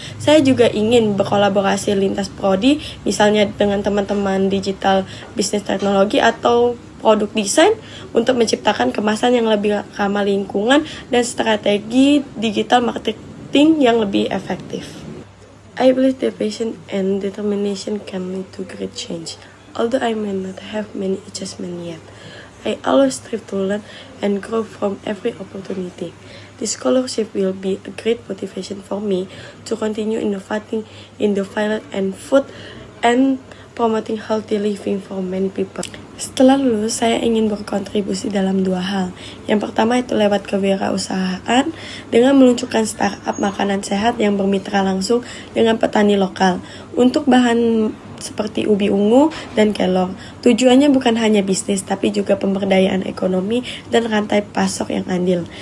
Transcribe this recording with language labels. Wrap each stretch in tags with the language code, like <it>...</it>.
<id>Saya juga ingin berkolaborasi lintas prodi, misalnya dengan teman-teman digital bisnis teknologi atau produk desain untuk menciptakan kemasan yang lebih ramah lingkungan dan strategi digital marketing yang lebih efektif.</id> <en>I believe that passion and determination can lead to great change. Although I may not have many achievements yet, I always strive to learn and grow from every opportunity. This scholarship will be a great motivation for me to continue innovating in the field and food and promoting healthy living for many people.</en> <id>Setelah lulus, saya ingin berkontribusi dalam dua hal. Yang pertama itu lewat kewirausahaan dengan meluncurkan startup makanan sehat yang bermitra langsung dengan petani lokal untuk bahan seperti ubi ungu dan kelor. Tujuannya bukan hanya bisnis, tapi juga pemberdayaan ekonomi dan rantai pasok yang adil.</id>